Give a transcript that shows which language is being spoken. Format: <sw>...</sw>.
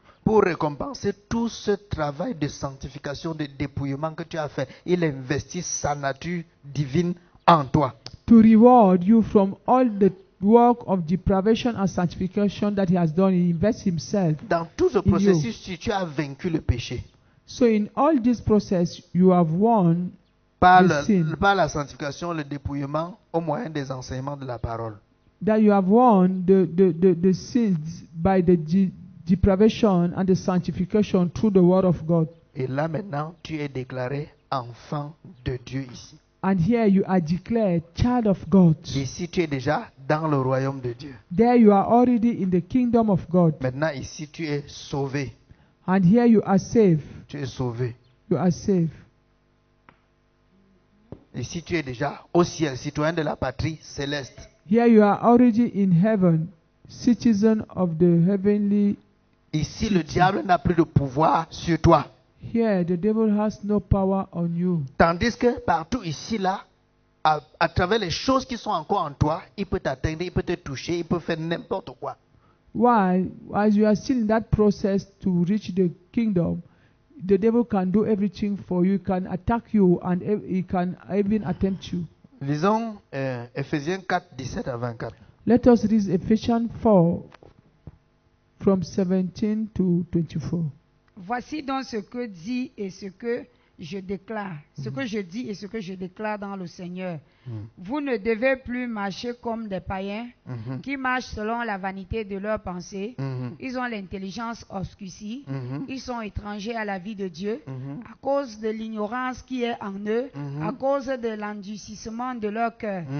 <fr>Pour récompenser tout ce travail de sanctification, de dépouillement que tu as fait, il investit sa nature divine en toi.</fr> <en>To reward you from all the work of depravation and sanctification that he has done, he invests himself.</en> <fr>Dans tout ce processus, tu as vaincu le péché.</fr> <en>So in all this process, you have won</en> <fr>par la sanctification, le dépouillement au moyen des enseignements de la parole.</fr> <en>That you have won the sins by the depravation and the sanctification through the word of God.</en> <fr>Et là maintenant, tu es déclaré enfant de Dieu ici.</fr> <en>And here you are declared child of God.</en> <fr>Ici, tu es déjà dans le royaume de Dieu.</fr> <en>There you are already in the kingdom of God.</en> <fr>Maintenant, ici, tu es sauvé.</fr> <en>And here you are saved.</en> <fr>Tu es sauvé.</fr> <en>You are saved.</en> <fr>Ici, tu es déjà au ciel, citoyen de la patrie céleste.</fr> <en>Here you are already in heaven, citizen of the heavenly.</en> <fr>Ici, le diable n'a plus de pouvoir sur toi.</fr> <en>Here, the devil has no power on you.</en> <fr>Tandis que partout ici, là, à travers les choses qui sont encore en toi, il peut t'atteindre, il peut te toucher, il peut faire n'importe quoi.</fr> <en>While, as you are still in that process to reach the kingdom, the devil can do everything for you, can attack you, and he can even attempt you.</en> <fr>Lisons Ephésiens 4, 17 à 24.</fr> <en>Let us read Ephesians 4 from 17 to 24.</en> <fr>Voici donc ce que dit et ce que je déclare, ce que je dis et ce que je déclare dans le Seigneur. Vous ne devez plus marcher comme des païens qui marchent selon la vanité de leurs pensées. Ils ont l'intelligence obscurcie. Ils sont étrangers à la vie de Dieu à cause de l'ignorance qui est en eux, à cause de l'endurcissement de leur cœur.</fr>